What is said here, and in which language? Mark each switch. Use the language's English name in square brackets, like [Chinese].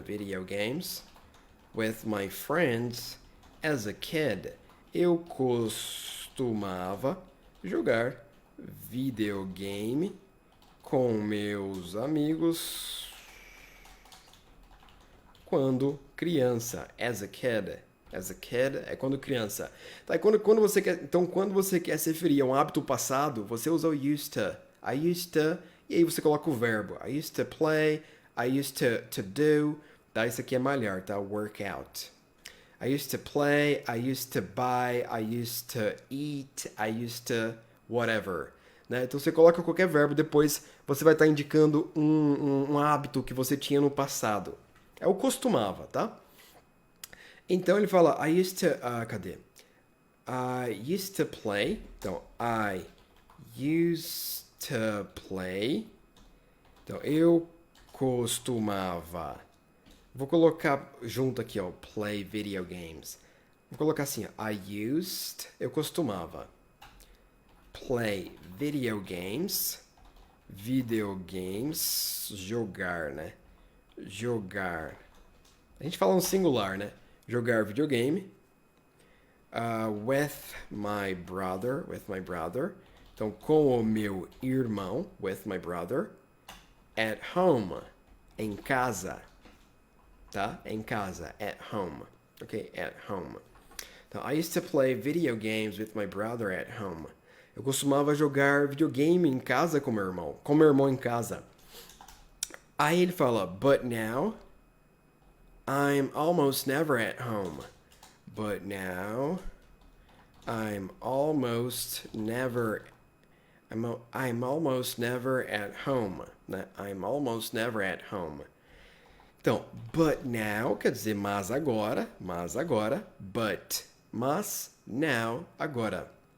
[English] Video games with my friends as a kid. [Portuguese] Eu costumava jogar videogame com meus amigos quando criança. [English] As a kid. As a kid [Portuguese] é quando criança. Tá, quando você quer, então, quando você quer se referir a um hábito passado, você usa o used to. [English] I used to, [Portuguese] e aí você coloca o verbo. [English] I used to play, I used to do. [Portuguese] Tá, isso aqui é malhar, tá? [English] Workout. I used to play, I used to buy, I used to eat, I used to whatever. [Portuguese] Né? Então você coloca qualquer verbo, depois você vai estar indicando um hábito que você tinha no passado. É o costumava, tá? Então ele fala, [English] I used to, [Portuguese] cadê? [English] I used to play. Então, I used to play. [Portuguese] Então, eu costumava. Vou colocar junto aqui, ó, [English] play video games. [Portuguese] Vou colocar assim, ó, [English] I used, [Portuguese] eu costumava. [English] Play video games. Videogames, jogar, né? [Portuguese] Jogar. A gente fala no singular, né? Jogar videogame. [English] With my brother. [Portuguese] Então, com o meu irmão. [English] With my brother. At home. [Portuguese] Em casa. Tá? Em casa. [English] At home. Ok? At home. Então, I used to play video games with my brother at home. [Portuguese] Eu costumava jogar videogame em casa com meu irmão. Com meu irmão em casa. Aí ele fala, [English] but now I'm almost never at home. But now I'm almost never I'm almost never at home. I'm almost never at home. [Portuguese] Então, [English] but now [Portuguese] quer dizer mas agora, but, mas, now, agora.